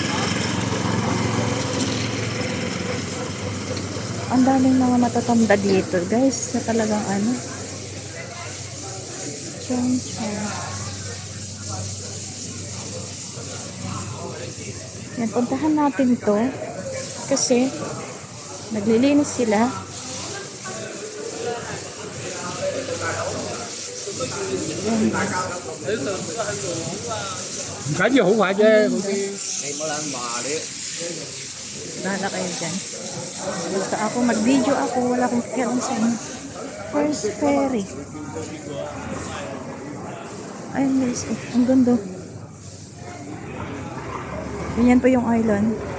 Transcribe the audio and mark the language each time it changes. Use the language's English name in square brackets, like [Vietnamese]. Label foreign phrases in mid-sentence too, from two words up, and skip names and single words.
[Filipino] Ang daming mga matatanda dito, guys, na talagang ano. Chong. Yan, puntahan natin to kasi naglilinis sila. [Cantonese] 唔緊要，好快啫嗰啲。你冇撚話你。 [Filipino] Bahala kayo dyan. Basta ako, mag-video ako, wala akong pakialam sa inyo. [English] First ferry. [Filipino] Ayun guys, oh, ang ganda. Ganyan pa yung island.